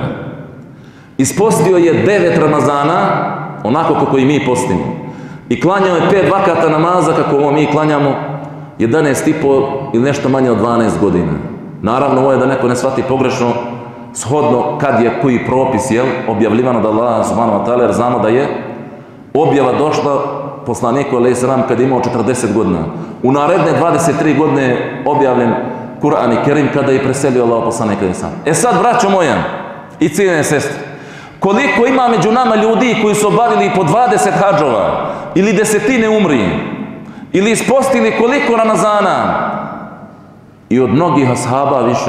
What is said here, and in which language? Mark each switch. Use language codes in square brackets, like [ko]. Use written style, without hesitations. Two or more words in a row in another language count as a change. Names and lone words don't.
[bs] Ispostio je 9 Ramazana, onako kako i mi postimo. I klanjao je 5 vakata namaza, kako ovo mi klanjamo, 11,5 ili nešto manje od 12 godina. Naravno, ovo je da neko ne shvati pogrešno, shodno kad je koji propis, objavljivano da Allah [ar] سبحانه وتعالى, [bs] jer znamo da je objava došla poslaniku [ar] عليه السلام [bs] kad je imao 40 godina. U naredne 23 godine je objavljen Kur'an i Kerim kada je preselio Allah poslanik [ar] عليه السلام. [bs] Sad, braćo moja i cijenjene sestre, koliko ima među nama ljudi koji su obavili po 20 hadžova ili desetine umri ili ispostili koliko Ramazana i od mnogih ashaba više.